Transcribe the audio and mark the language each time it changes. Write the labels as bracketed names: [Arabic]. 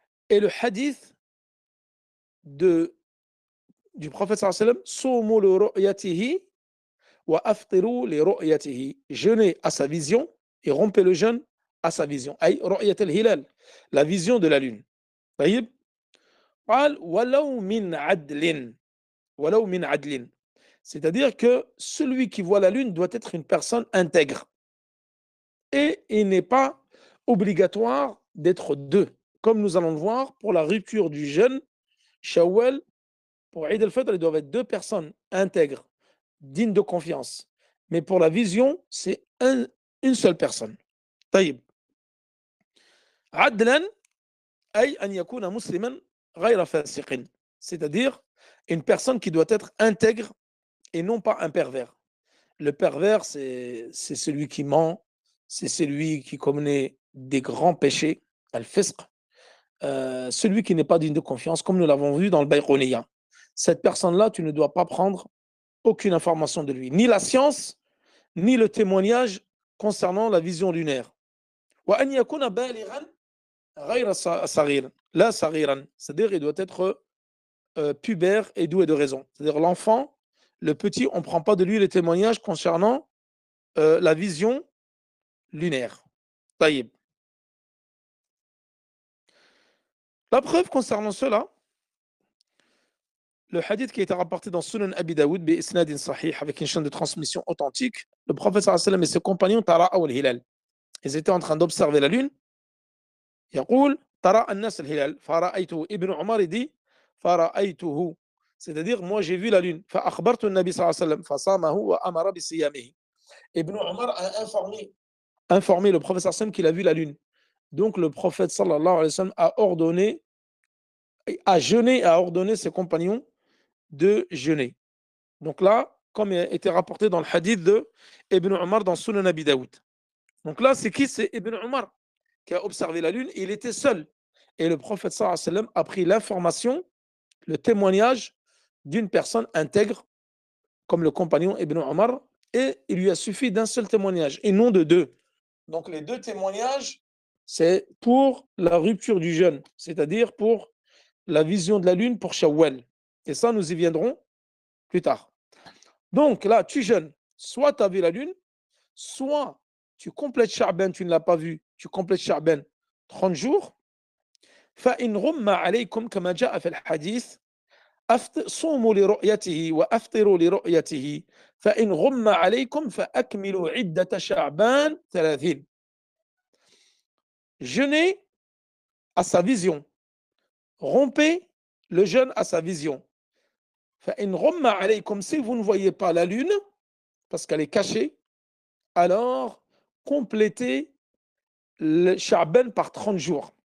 [French] Et le hadith du prophète sallallahu alayhi wa sallam, [Arabic] صُومُوا لِرُؤْيَتِهِ وَأَفْطِرُوا لِرُؤْيَتِهِ. [French] Jeûnez à sa vision et rompez le jeûne à sa vision. [Arabic] أي رؤية الهلال, [French] la vision de la lune. [Arabic] طيب, قال ولو من عدل, ولو من عدل. [French] C'est-à-dire que celui qui voit la lune doit être une personne intègre. Et il n'est pas obligatoire d'être deux, comme nous allons le voir pour la rupture du jeûne, Shawwal, pour Eid al-Fitr, ils doivent être deux personnes intègres, dignes de confiance. Mais pour la vision, c'est une seule personne. [Arabic] طيب. عدلا أي أن يكون مسلما غير فاسق. [French] C'est-à-dire une personne qui doit être intègre et non pas un pervers. Le pervers, c'est celui qui ment, c'est celui qui commet des grands péchés, al-fisq, celui qui n'est pas digne de confiance, comme nous l'avons vu dans le Bayquniya. Cette personne-là, tu ne dois pas prendre aucune information de lui, ni la science, ni le témoignage concernant la vision lunaire. [Arabic] وأن يكون بالغا غير صغير لا صغيرا, [French] c'est-à-dire il doit être pubère et doué de raison. C'est-à-dire l'enfant, le petit, on ne prend pas de lui les témoignages concernant la vision lunaire. [Arabic] طيب. [French] La preuve concernant cela, le hadith qui a été rapporté dans Sunan Abi Daoud [Arabic] bi isnadin sahih, [French] avec une chaîne de transmission authentique, le prophète sallallahu alayhi wa sallam et ses compagnons [Arabic] tara'aw al-hilal. [French] Ils étaient en train d'observer la lune. [Arabic] يقول ترى الناس الهلال فرأيته. [French] Ibn Umar dit [Arabic] فرأيته, [French] c'est-à-dire moi j'ai vu la lune. [Arabic] فأخبرت النبي صلى الله عليه وسلم فصامه وأمر بصيامه. [French] Ibn Umar a informé le prophète sallallahu alayhi wa sallam qu'il a vu la lune. Donc le prophète sallallahu alayhi wa sallam a ordonné, a jeûné, a ordonné ses compagnons de jeûner. Donc là, comme il a été rapporté dans le hadith de Ibn Umar dans Sunan Abi Daoud. Donc là, c'est qui? C'est Ibn Umar qui a observé la lune. Il était seul. Et le prophète sallallahu alayhi wa sallam a pris l'information, le témoignage d'une personne intègre, comme le compagnon Ibn Umar, et il lui a suffi d'un seul témoignage, et non de deux. Donc les deux témoignages, c'est pour la rupture du jeûne, c'est-à-dire pour la vision de la lune pour Shawwal. Et ça, nous y viendrons plus tard. Donc là, tu jeûnes. Soit tu as vu la lune, soit tu complètes Sha'ban, tu ne l'as pas vu, tu complètes Sha'ban 30 jours. [Arabic] فإن غم عليكم كما جاء في الحديث صوموا لرؤيته وأفطروا لرؤيته فإن غم عليكم فأكملوا عدة شعبان 30. [French] Jeûnez à sa vision. Rompez le jeûne à sa vision. [Arabic] فإن غم عليكم, [French] si vous ne voyez pas la lune, parce qu'elle est cachée, alors complétez le Sha'ban par 30 jours.